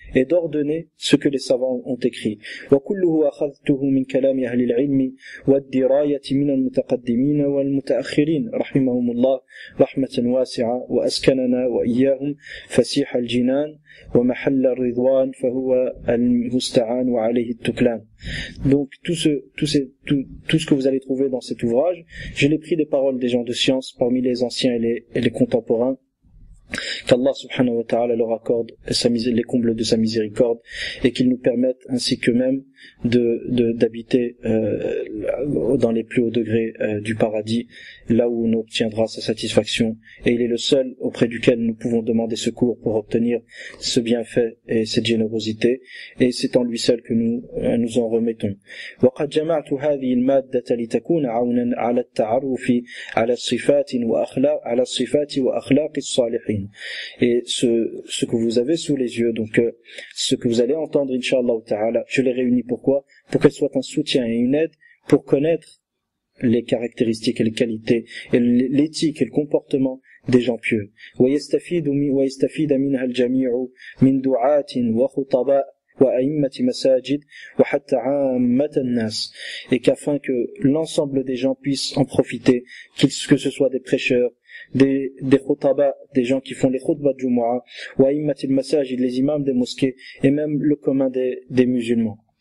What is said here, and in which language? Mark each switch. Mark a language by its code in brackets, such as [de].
[fr] et d'ordonner ce que les savants ont écrit. [ar] وكله أخذته من كلام أهل العلم والدراية من المتقدمين والمتأخرين رحمهم الله رحمة واسعة وأسكننا وإياهم فسيح الجنان ومحل الرضوان فهو المستعان وعليه التكلان. [fr] Donc tout ce que vous allez trouver dans cet ouvrage, je l'ai pris des paroles des gens de science parmi les anciens et les contemporains. Qu'Allah subhanahu wa ta'ala leur accorde les combles de sa miséricorde et qu'il nous permette ainsi qu'eux-mêmes d'habiter dans les plus hauts degrés du paradis, là où on obtiendra sa satisfaction, et il est le seul auprès duquel nous pouvons demander secours pour obtenir ce bienfait et cette générosité, et c'est en lui seul que nous en remettons. [ar] وقد جمعت هذه المادة لتكون عونا على التعرف على الصفات وأخلاق الصالحين. [fr] Et ce que vous avez sous les yeux, donc ce que vous allez entendre Inch'Allah ta'ala, je l'ai réuni pourquoi? Pour qu'elle soit un soutien et une aide pour connaître les caractéristiques et les qualités et l'éthique et le comportement des gens pieux. [ar] ويستفيد منها الجميع من دعاة وخطباء وأئمة مساجد وحتى عامة الناس, [fr] et qu'afin que l'ensemble des gens puissent en profiter, que ce soit des prêcheurs, des khutaba, des gens qui font les khutbas de Jumu'ah, [ar] wa immatil masajid, [fr] les imams des mosquées, et même le commun des musulmans.